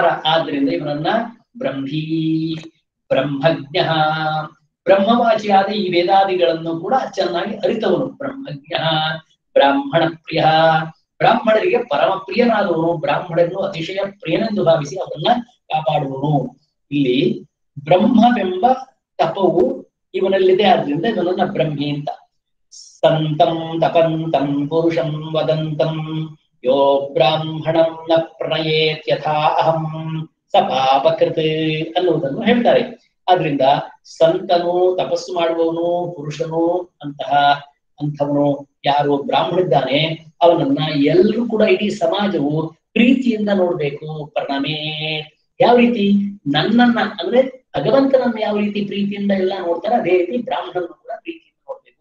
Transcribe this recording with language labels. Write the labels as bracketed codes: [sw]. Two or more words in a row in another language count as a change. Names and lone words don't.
[kn] ಆದ್ರಿಂದ ಇವನನ್ನ ಬ್ರಹ್ಮೀ, ಬ್ರಹ್ಮಜ್ಞ, ಬ್ರಹ್ಮವಾಚಿಯಾದ ಈ ವೇದಾದಿಗಳನ್ನು ಕೂಡ ಚೆನ್ನಾಗಿ ಅರಿತವನು. ಬ್ರಹ್ಮಜ್ಞ, ಬ್ರಾಹ್ಮಣ ಪ್ರಿಯ, ಬ್ರಾಹ್ಮಣರಿಗೆ ಪರಮ ಪ್ರಿಯನಾದವನು, ಬ್ರಾಹ್ಮಣರನ್ನು ಅತಿಶಯ ಪ್ರಿಯನೆಂದು ಭಾವಿಸಿ ಅವರನ್ನ ಕಾಪಾಡುವನು. ಇಲ್ಲಿ ಬ್ರಹ್ಮವೆಂಬ ತಪವು ಇವನಲ್ಲಿದೆ, ಆದ್ರಿಂದ ಇವನನ್ನ ಬ್ರಹ್ಮಿ ಅಂತ. [sa] ಸಂತಂ ತಪಂತಂ ಪುರುಷಂ ವದಂತಂ ಯೋ ಬ್ರಾಹ್ಮಣಂ ನ ಪ್ರಣಯೇತ್ ಯಥಾ ಅಹಂ ಸ ಪಾಪಕೃತ್ [kn] ಅನ್ನುವುದನ್ನು ಹೇಳ್ತಾರೆ. ಆದ್ರಿಂದ ಸಂತನು, ತಪಸ್ಸು ಮಾಡುವವನು, ಪುರುಷನು ಅಂಥವನು ಯಾರು ಬ್ರಾಹ್ಮಣಿದ್ದಾನೆ ಅವನನ್ನ ಎಲ್ಲರೂ ಕೂಡ, ಇಡೀ ಸಮಾಜವು ಪ್ರೀತಿಯಿಂದ ನೋಡ್ಬೇಕು. ಪರಿಣಾಮೇ, ಯಾವ ರೀತಿ ನನ್ನನ್ನ ಅಂದ್ರೆ ಭಗವಂತನನ್ನ ಯಾವ ರೀತಿ ಪ್ರೀತಿಯಿಂದ ಎಲ್ಲ ನೋಡ್ತಾರೆ, ಅದೇ ರೀತಿ ಬ್ರಾಹ್ಮಣರನ್ನು ಕೂಡ ಪ್ರೀತಿಯಿಂದ ನೋಡ್ಬೇಕು.